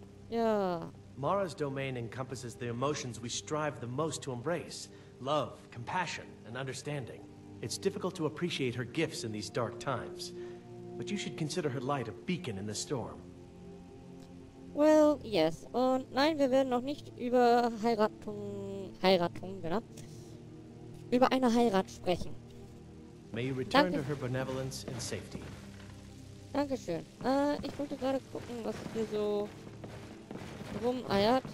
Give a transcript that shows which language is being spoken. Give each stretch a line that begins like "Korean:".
German: Ja.
English: Mara's domain encompasses the emotions we strive the most to embrace. Love, compassion, and understanding. It's difficult to appreciate her gifts in these dark times. But you should consider her light a beacon in the storm. Well, yes.
German: Und nein, wir werden noch nicht über Heiratung, genau. Über eine Heirat sprechen.
English: May you return to her benevolence in safety.
German: Dankeschön. Ich wollte gerade gucken, was hier so rumeiert.